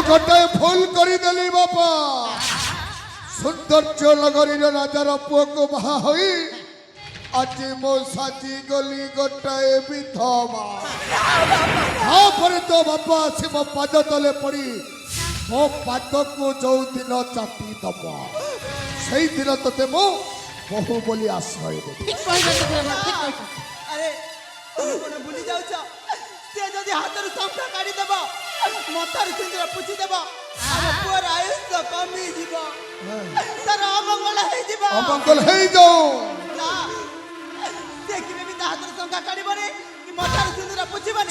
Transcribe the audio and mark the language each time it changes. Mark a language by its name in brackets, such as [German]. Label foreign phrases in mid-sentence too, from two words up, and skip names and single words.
[Odia] ଗୋଟାଏ ଭୁଲ କରିଦେଲି ବାପା ସୌନ୍ଦର୍ଯ୍ୟ ନଗରୀର ରାଜାର ପୁଅକୁ ବାହା ହୋଇ ଆଜି ମୁଁ ସାଜି ଗଲି ଗୋଟାଏ ବିଧବା ତାପରେ ତ ବାପା ଆସି ମୋ ପାଦ ତଳେ ପଡ଼ି ମୋ ପାଦକୁ ଯୋଉ ଦିନ ଚାଟି ଦବ ସେଇଦିନ ତତେ ମୁଁ ବହୁ ବୋଲି ଆଶ୍ରୟ ଦେବି [Bangla] ঠিক কইছেন ঠিক কইছেন [Odia] ଆରେ ତମେ କଣ ଭୁଲି ଯାଉଛ ସେ ଯଦି ହାତରୁ ଶଙ୍ଖା କାଢିଦେବ ମଥାରୁ ସିନ୍ଦୁର ପୋଛିଦେବ ଆମ ପୁଅର ଆୟୁଷ କମିଯିବ ତାର ଅମଙ୍ଗଳ ହେଇଯିବ ଅମଙ୍ଗଳ ହେଇଯାଉ ନା ସେ କେବେ ବି ତା ହାତରୁ ଶଙ୍ଖା କାଢିବନି କି ମଥାରୁ ସିନ୍ଦୁର ପୋଛିବନି